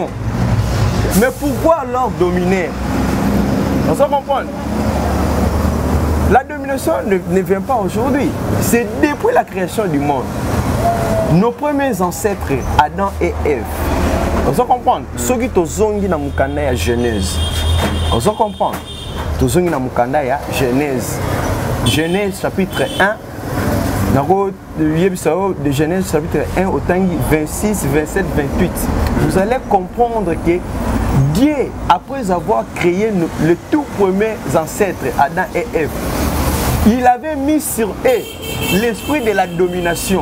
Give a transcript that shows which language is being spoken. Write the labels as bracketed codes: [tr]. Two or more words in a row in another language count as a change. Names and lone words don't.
[fr] Mais pourquoi alors dominer? On se comprend. La domination ne vient pas aujourd'hui. C'est depuis la création du monde. Nos premiers ancêtres, Adam et Ève. On se comprend. Ceux qui ont [ln] na mukanda ya Genèse. [fr] On se comprend. [ln] Tozongi na mukanda ya Genèse. [fr] Genèse chapitre 1. De Genèse chapitre 1 au tangi 26, 27, 28. Vous allez comprendre que Dieu, après avoir créé les tout premiers ancêtres, Adam et Ève, il avait mis sur eux l'esprit de la domination.